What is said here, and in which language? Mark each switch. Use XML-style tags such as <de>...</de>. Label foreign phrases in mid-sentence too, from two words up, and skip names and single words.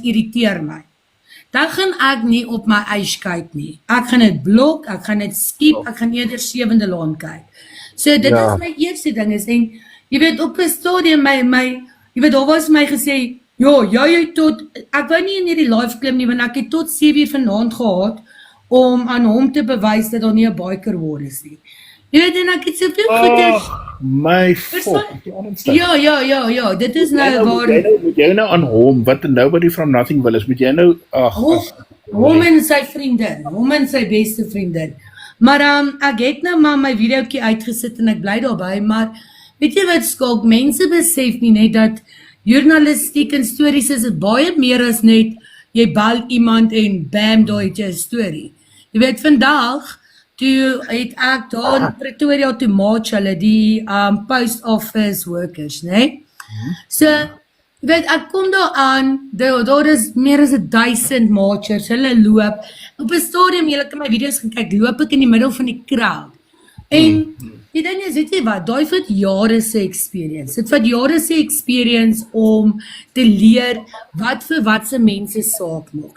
<af>irriteer my, dan gaan ek nie op my ys kyk nie, ek gaan dit blok, ek gaan dit skiep, ek gaan eerder 7de laan kyk, so dit is my eerste ding is, en jy weet, op 'n stadium, jy weet, daar was my gesê, jy tot, ek wou nie in hierdie live klim nie, want ek het tot 7 uur vanaand gehad, om aan hom te bewys dat daar nie 'n</af> <en>biker war</en> <af>is nie. Jy weet, en ek het soveel goeders. My Verstaan? fok. Ja, dit is nou waar Moet jy nou aan hom, wat 'n</af> <en>nobody from nothing</en> <af>wil is, moet jy nou, hom en sy vriendin, hom en sy beste vriendin. Maar ek het nou maar my videoetjie uitgesit en ek bly daarby, maar weet jy wat Skalk, mense besef nie net dat journalistiek en stories is baie meer as net jy bel iemand en bam, daar het jy 'n storie. Jy weet, vandag toe het ek daar in Pretoria toe march hulle die</af> <en>post office workers,</en> <af>né? So, jy weet, ek kom daar aan, daar is meer as 1000 marchers, hulle loop, op 'n stadium, julle kan my video's gaan kyk, loop ek in die middel van die crowd. En die ding is, weet jy wat, daai vat jare se experience. Dit vat jare se experience om te leer wat vir wat se mense saak maak.</af>